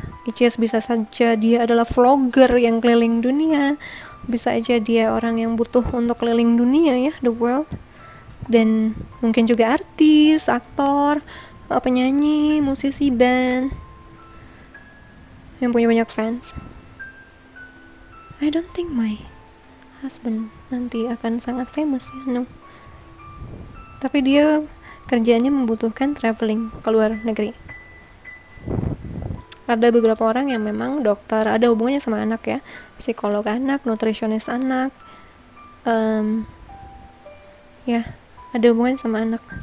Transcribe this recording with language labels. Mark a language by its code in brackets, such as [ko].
[id] Icis bisa saja dia adalah vlogger yang keliling dunia. Bisa aja dia orang yang butuh untuk keliling dunia ya, [en] the world. [id] Dan mungkin juga artis, aktor, penyanyi, musisi, band yang punya banyak fans. [en] I don't think my husband [id] nanti akan sangat [en] famous ya, no. [id] Tapi dia kerjaannya membutuhkan traveling ke luar negeri. Ada beberapa orang yang memang dokter, ada hubungannya sama anak ya, psikolog anak, nutrisionis anak, ya ada hubungan sama anak.